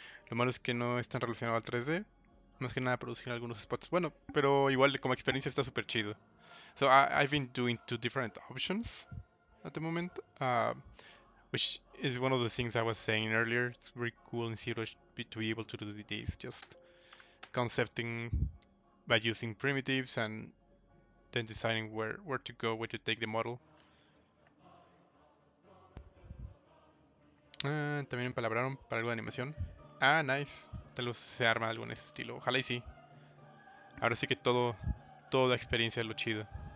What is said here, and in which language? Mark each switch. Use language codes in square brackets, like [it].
[es] Lo malo es que no es tan relacionado al 3D. Más que nada producir algunos spots. Bueno, pero igual como experiencia está súper chido. [en] So I've been doing two different options at the moment. which is one of the things I was saying earlier. It's very cool in ZBrush to be able to do this, just concepting by using primitives and then deciding where to go, where to take the model. [es] También empalabraron para algo de animación. [en] Ah, nice. [es] Tal vez se arma algo en ese estilo. Ojalá y sí. Ahora sí que toda la experiencia es lo chido.